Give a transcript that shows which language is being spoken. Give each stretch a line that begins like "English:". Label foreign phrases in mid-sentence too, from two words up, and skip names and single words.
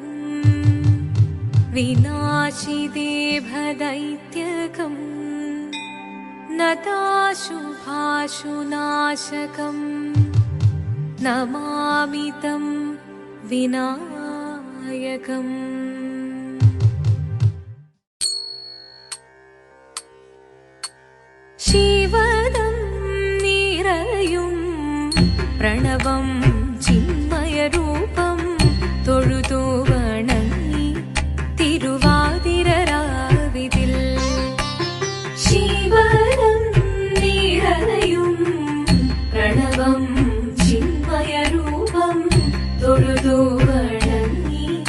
Sanskrit: विनाशिदेभदैत्यकम् नताशुभाशुनाशकम् नमामि तं विनायकम्.
Malayalam: ശിവദം നിറയും പ്രണവം ചിന്മയരൂപം തൊഴുതു വണങ്ങി തിരുവാതിരരാവിതിൽ ശിവദം നിറയും പ്രണവം ചിന്മയരൂപം തൊഴുതു വണങ്ങി